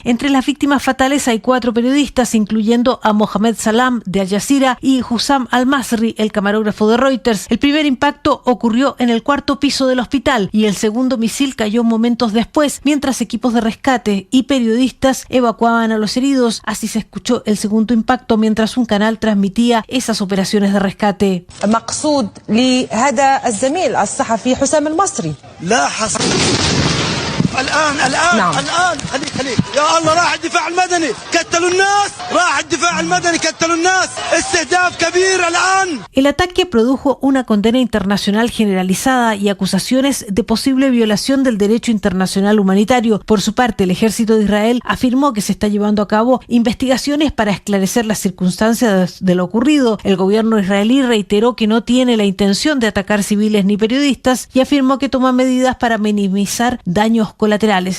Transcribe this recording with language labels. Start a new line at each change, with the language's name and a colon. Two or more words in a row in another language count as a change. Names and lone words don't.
Spanish: Entre las víctimas fatales hay 4 periodistas, incluyendo a Mohamed Salam de Al Jazeera y Hussam Al-Masri, el camarógrafo de Reuters. El primer impacto ocurrió en el 4º piso del hospital y el segundo misil cayó momentos después, mientras equipos de rescate y periodistas evacuaban a los heridos. Así se escuchó el segundo impacto mientras un canal transmitía esas operaciones de rescate.
Arabic: مقصود لهذا الزميل الصحفي حسام المصري لا حصل الآن خليك يا الله راح الدفاع المدني قتلوا الناس استهداف كبير الآن.
Spanish: El ataque produjo una condena internacional generalizada y acusaciones de posible violación del derecho internacional humanitario. Por su parte, el ejército de Israel afirmó que se está llevando a cabo investigaciones para esclarecer las circunstancias de lo ocurrido. El gobierno israelí reiteró que no tiene la intención de atacar civiles ni periodistas y afirmó que toma medidas para minimizar daños colaterales.